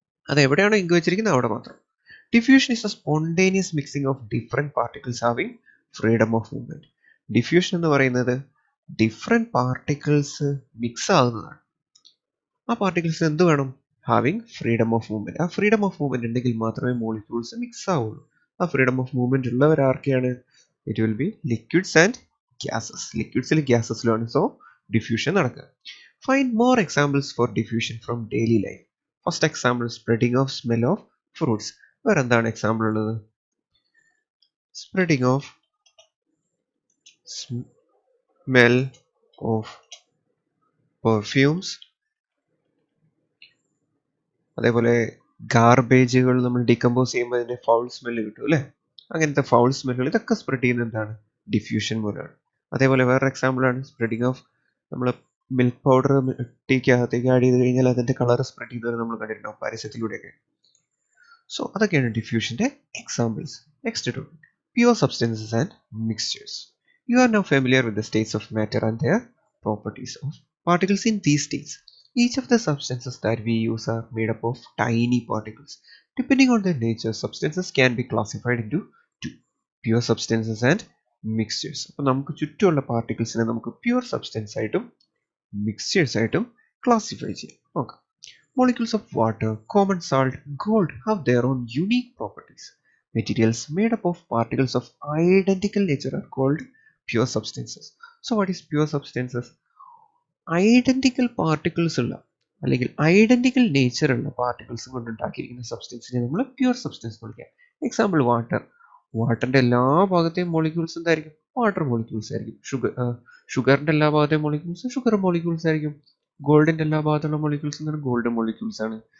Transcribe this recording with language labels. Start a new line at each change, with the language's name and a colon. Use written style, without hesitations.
Malayalam: അത് എവിടെയാണോ ഇങ്ക് വെച്ചിരിക്കുന്നത് അവിടെ മാത്രം.
English: Diffusion is a spontaneous mixing of different particles having freedom of movement.
Malayalam: Diffusion എന്ന് പറയുന്നത് ഡിഫറെൻറ്റ് പാർട്ടിക്കിൾസ് മിക്സ് ആകുന്നതാണ്. ആ പാർട്ടിക്കിൾസിന് എന്ത് വേണം? Having freedom of movement. ആ ഫ്രീഡം ഓഫ് മൂവ്മെന്റ് ഉണ്ടെങ്കിൽ മാത്രമേ മോളിക്യൂൾസ് മിക്സ് ആവുള്ളൂ. ആ ഫ്രീഡം ഓഫ് മൂവ്മെന്റ് ഉള്ളവർ ആർക്കെയാണ്?
English: It will be liquids and gases.
Malayalam: ലിക്വിഡ്സിലും ഗ്യാസസിലുമാണ് so diffusion നടക്കുക.
English: Find more examples for diffusion from daily life. First example, spreading of smell of fruits.
Malayalam: വേറെ എന്താണ് example ഉള്ളത്?
English: Spreading of smell of perfumes.
Malayalam: അതേപോലെ ഗാർബേജുകൾ നമ്മൾ decompose ചെയ്യുമ്പോൾ അതിന്റെ foul smell കിട്ടും അല്ലേ? അങ്ങനത്തെ ഫൗൾ സ്മെല്ലുകൾ ഇതൊക്കെ സ്പ്രെഡ് ചെയ്യുന്നത് എന്താണ്? ഡിഫ്യൂഷൻ മൂലമാണ്. അതേപോലെ വേറൊരു എക്സാമ്പിൾ ആണ് സ്പ്രെഡിങ് ഓഫ് നമ്മൾ മിൽക്ക് പൗഡർ ടീക്കകത്തേക്ക് ആഡ് ചെയ്ത് കഴിഞ്ഞാൽ അതിന്റെ കളർ സ്പ്രെഡ് ചെയ്യുന്നത് നമ്മൾ കണ്ടിട്ടുണ്ടാവും പരസ്യത്തിലൂടെയൊക്കെ. സോ അതൊക്കെയാണ് ഡിഫ്യൂഷന്റെ examples. Next topic, pure substances and mixtures.
English: You are now familiar with the states of matter and their properties of particles in these states. Each of the substances that we use are made up of tiny particles. Depending on their nature, substances can be classified into two, pure substances and mixtures.
Malayalam: അപ്പോൾ നമുക്ക് ചുറ്റുമുള്ള പാർട്ടിക്കിൾസിനെ നമുക്ക് pure substance ആയിട്ടും mixtures ആയിട്ടും classify ചെയ്യാം. നോക്കാം.
English: Molecules of water, common salt, gold have their own unique properties. Materials made up of particles of identical nature are called pure substances. So what is pure substances?
Malayalam: Identical particles ഉള്ള അല്ലെങ്കിൽ identical nature ഉള്ള particles കൊണ്ട് ഉണ്ടാക്കിയിരിക്കുന്ന സബ്സ്റ്റൻസിനെ നമ്മൾ pure substance എന്ന് വിളിക്കാം. Example water. വാട്ടറിന്റെ എല്ലാ ഭാഗത്തെയും molecules എന്തായിരിക്കും? വാട്ടർ മോളിക്യൂൾസ് ആയിരിക്കും. ഷുഗറിന്റെ എല്ലാ ഭാഗത്തെയും മോളിക്യൂൾസ് ഷുഗർ മോളിക്യൂൾസ് ആയിരിക്കും. ഗോൾഡിന്റെ എല്ലാ ഭാഗത്തുള്ള മോളിക്യൂൾസ് എന്ന് പറഞ്ഞാൽ ഗോൾഡ് മോളിക്യൂൾസ് ആണ്.